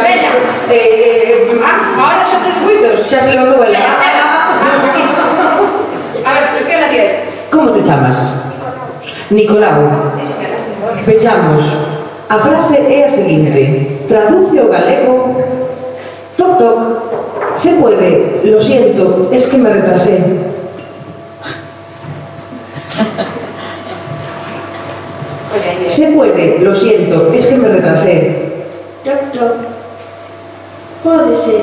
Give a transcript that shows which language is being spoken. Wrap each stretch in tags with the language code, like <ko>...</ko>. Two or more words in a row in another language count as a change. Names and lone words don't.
<gl>Veña. Ahora xa tens moitos. Xa se lo duele.</gl> <es>A ver, cuestión a ti.</es> <gl>Como te chamas? Nicolau. Vexamos. A frase é a seguinte. Traduce o galego. Toc, toc.</gl> <es>Se puede. Lo siento, es que me retrasé. Se puede, lo siento, es que me retrasé.</es> <gl>Doctor, pode ser.</gl>